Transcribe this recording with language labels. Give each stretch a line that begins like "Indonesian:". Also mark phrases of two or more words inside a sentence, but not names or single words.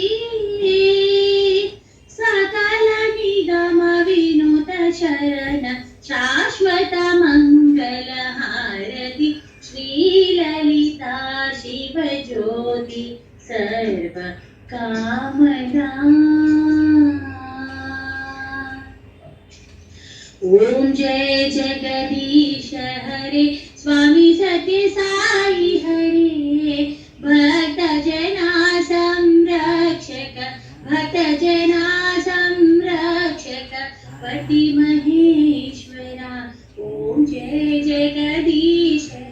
Sanskrit: సకల నిగమ వినూత శరణ శాశ్వత మంగళ హారతి శ్రీలలిత శివ జ్యోతి సర్వ కామదా
Hindi: ओम जय जगदीश हरे स्वामी सत्य साई हरे भक्त जना संरक्षक भक्त जना संरक्षक पति महेश्वरा ओम जय जगदीश